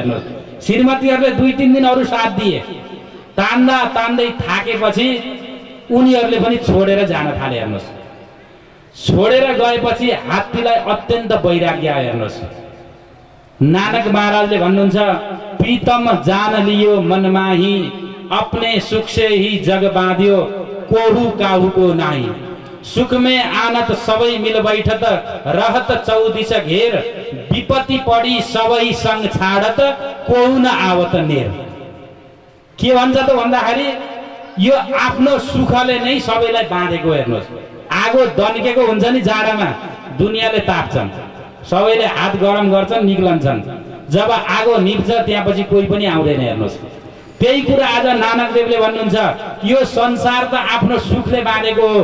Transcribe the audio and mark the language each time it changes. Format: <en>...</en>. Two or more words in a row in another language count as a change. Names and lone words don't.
<ne>हेर्नुहोस्, श्रीमतीहरूले 2-3 दिन अरू साथ दिए। तान्दा तान्दै थाकेपछि उनीहरूले पनि छोडेर जान थाले। हेर्नुहोस्, छोडेर गएपछि हात्तीलाई अत्यन्त वैराग्य आयो। हेर्नुहोस्, नानक महाराजले भन्नुहुन्छ,</ne> <hi>प्रीतम जान लियो मनमाही, अपने सुख से ही जग बाँध्यो, कोहू काहू को नाही। सुख में आनत सबै मिल बैठत, रहत चौदिस घेर, विपत्ति पड़ी सबै संग छाडत, कोहू न आवत नेर।</hi> <ne>के भन्छ त भन्दाखेरि यो आफ्नो सुखले नै सबैलाई बाँधेको। हेर्नुहोस्, आगो दन्केको हुन्छ नि जाडामा, दुनियाँले ताप्छन्, सबैले हात गरम गर्छन्, निक्लन्छन्। जब आगो निप्छ त्यहाँपछि कोही पनि आउँदैन। हेर्नुहोस्, त्यही कुरा आज नानक देवले भन्नुहुन्छ, यो संसार त आफ्नो सुखले बाँधेको हो।</ne>